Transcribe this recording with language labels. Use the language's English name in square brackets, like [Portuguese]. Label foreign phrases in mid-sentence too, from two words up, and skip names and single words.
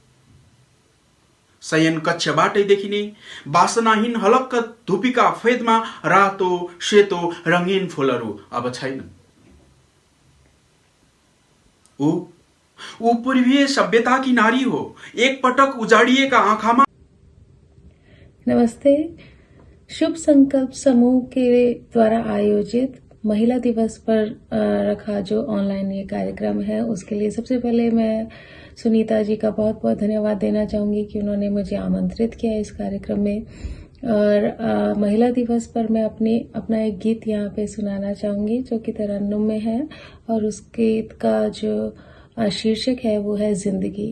[Nepali] शयन कक्षबाटै देखिने वासनाहीन हलक्क धुपीका फेदमा रातो सेतो रङ्गीन फूलहरू अब छैनन्। ऊ पूर्वीय सभ्यताकी नारी हो। एक पटक उजाडिएका आँखामा। [Hindi] नमस्ते। शुभ संकल्प समूह के द्वारा आयोजित महिला दिवस पर रखा जो ऑनलाइन ये कार्यक्रम है, उसके लिए सबसे पहले मैं सुनीता जी का बहुत बहुत धन्यवाद देना चाहूंगी कि उन्होंने मुझे आमंत्रित किया इस कार्यक्रम में। और महिला दिवस पर मैं अपना एक गीत यहाँ पे सुनाना चाहूंगी जो कि तरन्नुम में है, और उस गीत का जो शीर्षक है वो है जिंदगी।